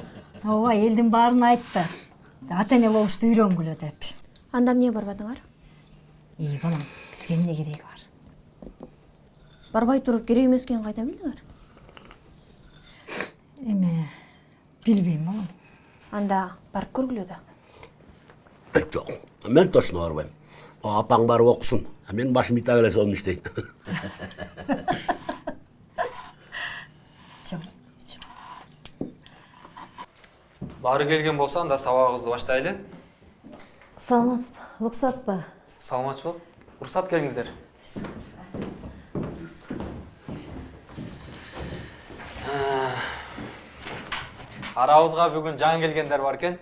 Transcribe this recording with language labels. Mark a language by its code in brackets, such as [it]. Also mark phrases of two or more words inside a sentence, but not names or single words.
[ky] Ооба, элдин баарын айтты. Ата-эне болушту үйрөнгүлө деп. Анда эмне барбадыңар? Балам, бизге эмне кереги бар? Барбай туруп керек эмес экенин кайдан билдиңер? Эме, Билбейм балам. Анда барып көргүлө да. Жоқ, мен точно барбайм. Апаң барып оқысын. Мен башым ите келесе оны иштейт. Бары келген болса, анда сабагыбызды баштайлы. Саламатсызбы, уруксатпы? Саламатчылык. Уруксат келиңиздер. Арабызга бүгүн жаңы келгендер бар экен.